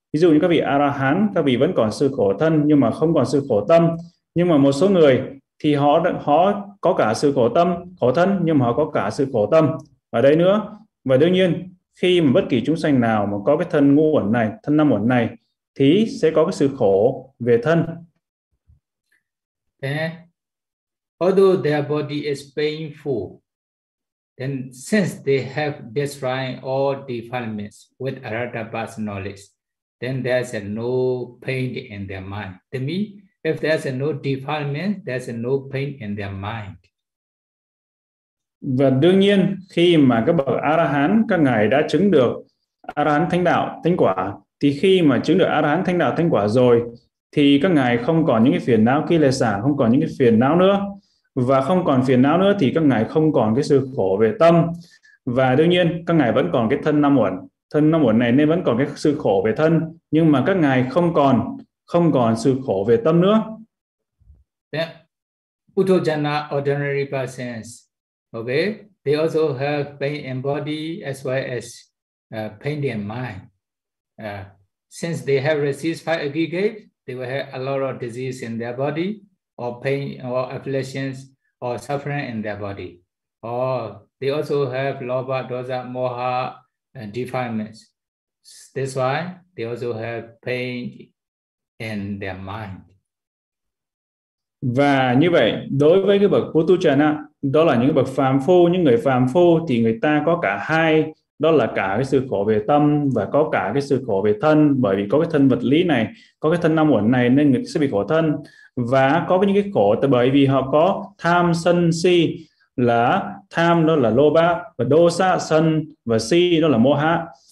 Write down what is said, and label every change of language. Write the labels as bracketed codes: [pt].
[vi] Ví dụ như các vị A-la-hán, các vị vẫn còn sự khổ thân nhưng mà không còn sự khổ tâm. Nhưng mà một số người thì họ có cả sự khổ tâm, khổ thân nhưng mà họ có cả sự khổ tâm. Và đây nữa, và đương nhiên khi mà bất kỳ chúng sanh nào mà có cái thân ngũ uẩn này, thân năm uẩn này thì sẽ có cái sự khổ về thân. [en] Then, although their body is painful, then since they have destroyed all defilements with Aratapa's knowledge, then there's no pain in their mind. To me, if there's no defilement, there's no pain in their mind. [vi] Và đương nhiên khi mà các bậc A-la-hán, các ngài đã chứng được A-la-hán thánh đạo, thánh quả, thì khi mà chứng được A-la-hán thánh đạo, thánh quả rồi, thì các ngài không còn những cái phiền não ki lệ xả, không còn những cái phiền não nữa. Và không còn phiền não nữa thì các ngài không còn cái sự khổ về tâm. Và đương nhiên các ngài vẫn còn cái thân năm uẩn. Thân năm uẩn này nên vẫn còn cái sự khổ về thân. Nhưng mà các ngài không còn sự khổ về tâm nữa. [en] Yeah. Uttojana ordinary persons, okay, they also have pain in body as well as pain in mind. Since they have received five aggregates, they will have a lot of disease in their body, or pain, or afflictions, or suffering in their body. Or they also have lobha, dosa, moha, and defilements. That's why they also have pain in their mind. [vi] Và như vậy, đối với cái bậc Uttojana, đó là những bậc phàm phu, những người phàm phu thì người ta có cả hai, đó là cả cái sự khổ về tâm và có cả cái sự khổ về thân, bởi vì có cái thân vật lý này, có cái thân năm uẩn này nên người sẽ bị khổ thân, và có những cái khổ bởi vì họ có tham sân si, là tham đó là lobha và dosa sân và si đó là moha,